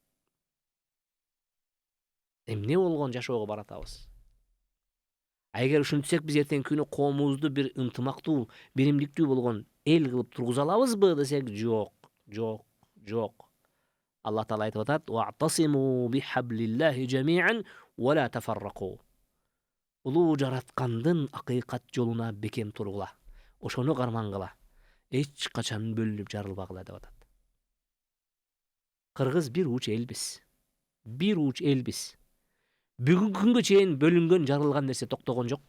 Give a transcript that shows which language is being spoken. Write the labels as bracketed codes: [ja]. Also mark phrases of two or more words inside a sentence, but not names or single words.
[ky] Эмне болгон жашоого баратабыз? Эгер ушинтсек, биз эртеңки күнү коомубузду бир ынтымактуу, биримдиктүү болгон эл кылып тургуза алабызбы десек, жок. Алла Таала айтып атат: [ar] "واعتصموا بحبل الله جميعا ولا تفرقوا". [ky] Улуу жараткандын акыйкат жолуна бекем тургула. Ошону кармангыла. Эч качан бөлүнүп жарылбагыла деп атат. Кыргыз бир уч элбиз. Бүгүнкү күнгө чейин бөлүнгөн, жарылган нерсе токтогон жокко.